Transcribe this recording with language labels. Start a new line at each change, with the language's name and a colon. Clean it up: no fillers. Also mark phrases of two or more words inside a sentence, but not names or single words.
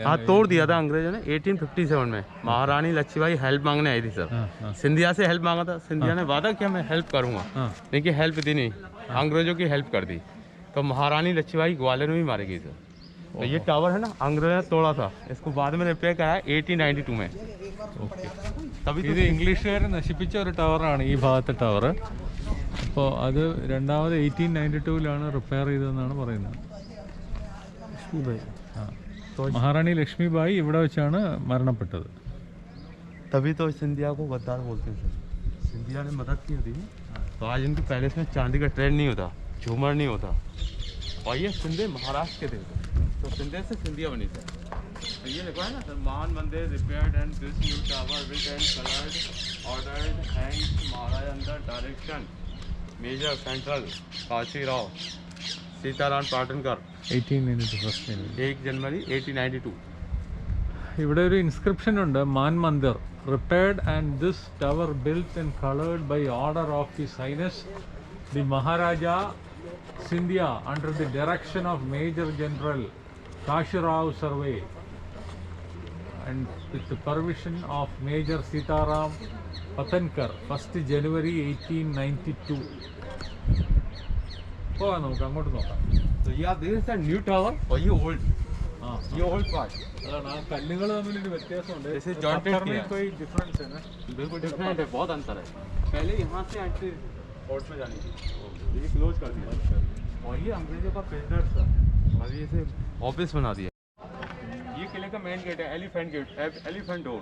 Hindi: हाँ तोड़ दिया था अंग्रेजों ने 1857 में। महारानी लक्ष्मीबाई हेल्प मांगने आई थी सर, हाँ हाँ सिंधिया से हेल्प मांगा था। सिंधिया ने वादा किया मैं हेल्प करूंगा, हाँ लेकिन हेल्प दी नहीं, अंग्रेजों की हेल्प कर दी। तो महारानी लक्ष्मीबाई ग्वालियर में ही मारी गई सर। तो ये टावर है ना, अंग्रेजों ने तोड़ा था, इसको बाद में रिपेयर कराया 1892 में।
Malayalam: ഓക്കെ
Hindi: तभी तो
Malayalam: ഇത് ഇംഗ്ലീഷുകാർ നശിപ്പിച്ച ഒരു ടവറാണ് ഈ ഭാഗത്തെ ടവർ. അപ്പോൾ അത് രണ്ടാമത് 1892 റിപ്പയർ ചെയ്തതെന്നാണ് പറയുന്നത്. ആ മഹാറാണി ലക്ഷ്മിബായി ഇവിടെ വെച്ചാണ് മരണപ്പെട്ടത്.
Hindi: तभी तो सिंधिया को गद्दार बोलते हैं सर, सिंधिया ने मदद की होती तो आज इनके पैलेस में चांदी का ट्रेंड नहीं होता, झूमर नहीं होता। और ये सिंधे महाराष्ट्र के थे, तो सिंधे से सिंधिया बनी सर। तो ये देखो है ना सर,
English: मान मंदिर repaired and this new tower built and coloured ordered thanks Maharaj under direction Major Central Kashi Rao Sitaram Patankar
Hindi: 1892 1 जनवरी 1892।
Malayalam: ഇവിടെ ഒരു ഇൻസ്ക്രിപ്ഷൻ ഉണ്ട്,
English: Man Mandir repaired and this tower built and coloured by order of His Highness the Maharaja Scindia under the direction of Major General Kashirao Survey and with the permission of Major Sitaram Patankar 1st January 1892.
Malayalam: പോകാം നമുക്ക് അങ്ങോട്ട് നോക്കാം.
Hindi: तो ये आप देख रहे हैं
English: new tower
Hindi: और ये ओल्ड,
Malayalam: ആ
Hindi: ये
English: old part
Malayalam: അതാണ് ആ കല്ലുകൾ തമ്മിലൊരു വ്യത്യാസമുണ്ട്.
Hindi: जैसे jointed पत्थर में किया है। कोई डिफरेंस है ना. बिल्कुल डिफरेंट है, बहुत अंतर है। पहले यहाँ से
English: entry court
Hindi: में जानी थी, ये क्लोज कर दिया और ये अंग्रेजों का प्रिजनर था, अभी इसे ऑफिस बना दिया। ये किले का मेन गेट है, एलिफेंट गेट, एलिफेंट डोर।